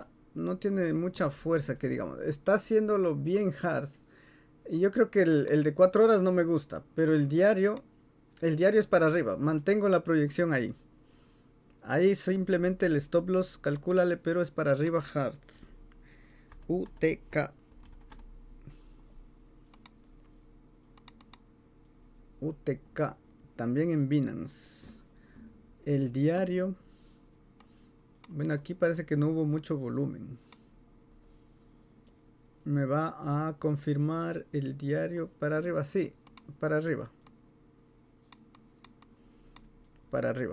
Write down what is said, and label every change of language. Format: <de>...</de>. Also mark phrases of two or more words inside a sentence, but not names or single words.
<es>No tiene mucha fuerza que digamos. Está haciéndolo bien Hard. Y yo creo que el de 4 horas no me gusta. Pero el diario es para arriba. Mantengo la proyección ahí. Ahí simplemente el</es> <en>stop loss,</en> <es>calcúlale, pero es para arriba Hard. UTK. UTK. También en Binance. El diario. Bueno, aquí parece que no hubo mucho volumen. Me va a confirmar el diario para arriba. Sí, para arriba. Para arriba.</es>